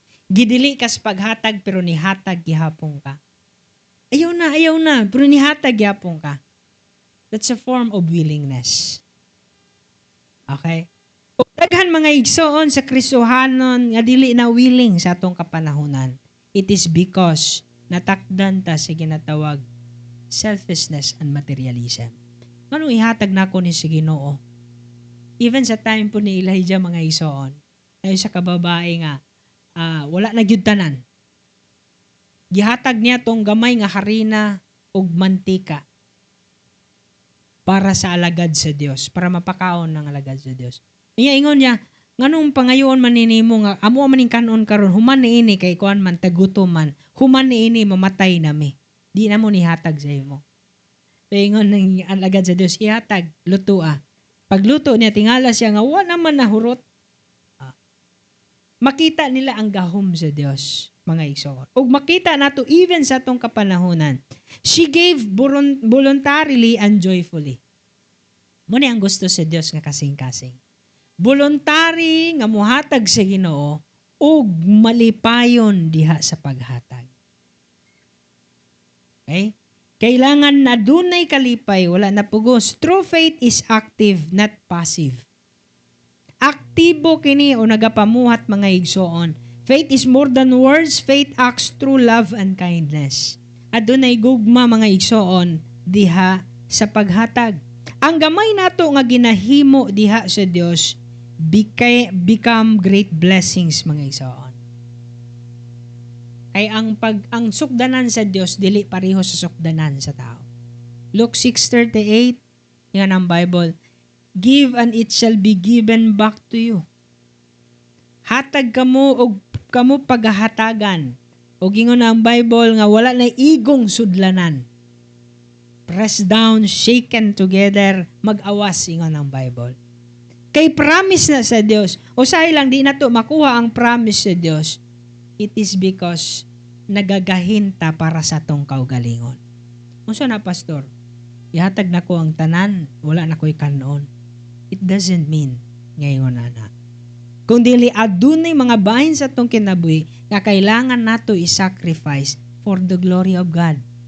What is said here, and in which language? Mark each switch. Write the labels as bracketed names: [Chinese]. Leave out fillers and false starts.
[Cebuano] Gidili ka sa paghatag pero ni hatag gihapon ka. Ayaw na, pero ni hatag gihapon ka. [English] That's a form of willingness. [Cebuano] Okay? Ug daghan mga igsoon sa Kristohanon nga dili na willing sa atong kapanahunan. [English] It is because [Cebuano] natakdan ta sa ginatawag [English] selfishness and materialism. [Cebuano] Anong ihatag na ako ni si Ginoo? Even sa time po ni Elijah mga igsoon, ay sa kababae nga, wala na gyud tanan. Gihatag niya tong gamay nga harina ug mantika para sa alagad sa Dios, para mapakaon ng alagad sa Dios. Ingon niya, nganong pangayoon man ninimo nga amo man ning kanon karon, human niini kay kuan man tagutom man, human niini mamatay nami. Di na mo nihatag sa imo. Ingon ng alagad sa Dios, ihatag lutoa. Pagluto niya tingala siya nga wa naman nahurot. Makita nila ang gahom sa Dios, mga igsoon. Ug makita nato even sa atong kapanahunan. [English] She gave voluntarily and joyfully. [Cebuano] Muna ang gusto sa Dios nga kasing-kasing. Voluntary nga muhatag sa Ginoo ug malipayon diha sa paghatag. Okay? Kailangan na dunay kalipay, wala na pugos. [English] True faith is active, not passive. [Cebuano] Aktibo kini o nagapamuhat mga igsoon. [English] Faith is more than words. Faith acts through love and kindness. [Cebuano] Adunay gugma mga igsoon diha sa paghatag. Ang gamay nato nga ginahimo diha sa Dios [English] become great blessings [Cebuano] mga igsoon. Kay ang sukdanan sa Dios dili pareho sa sukdanan sa tao. Luke 6:38 yan ang Bible. [English] Give and it shall be given back to you. [Cebuano] Hatag kamo og kamo paghahatagan. Og ingon ang Bible nga wala na igong sudlanan. [English] Pressed down, shaken together, [Cebuano] mag-awas ingon ang Bible. Kay promise na sa Dios. Usahay lang di nato makuha ang promise sa Dios. [English] It is because [Cebuano] nagagahinta para sa tong kaugalingon. Unsa na pastor? Ihatag na ko ang tanan, wala na ko'y kanon. [English] It doesn't mean [Filipino] ngayon na. [Cebuano] Kung dili adunay mga bahin sa tong kinabuhi nga kailangan nato i-sacrifice [English] for the glory of God.